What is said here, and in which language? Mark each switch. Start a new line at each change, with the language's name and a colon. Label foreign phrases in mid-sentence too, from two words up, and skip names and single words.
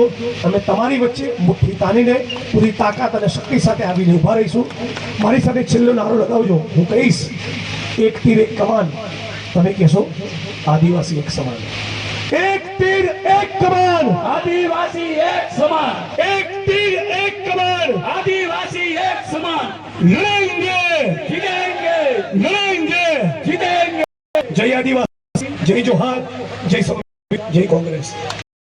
Gujarati: અમે તમારી વચ્ચે મુઠ્ઠી તાનીને પૂરી તાકાત અને શક્તિ સાથે આવીને ઉભા રહીશું. મારી સાથે છેલ્લો નારો લગાવજો. હું કહીશ એક તીર એક કમાન, તમે કહેશો આદિવાસી એક સમાન. એક તીર એક કમાન, આદિવાસી એક સમાન. એક તીર એક કમાન, આદિવાસી એક સમાન.
Hindi: લડેંગે, जीतेंगे, લડેંગે. जीतेंगे.
Gujarati: જય આદિવાસી, જય જોહાર, જય સંવિધાન, જય કોંગ્રેસ.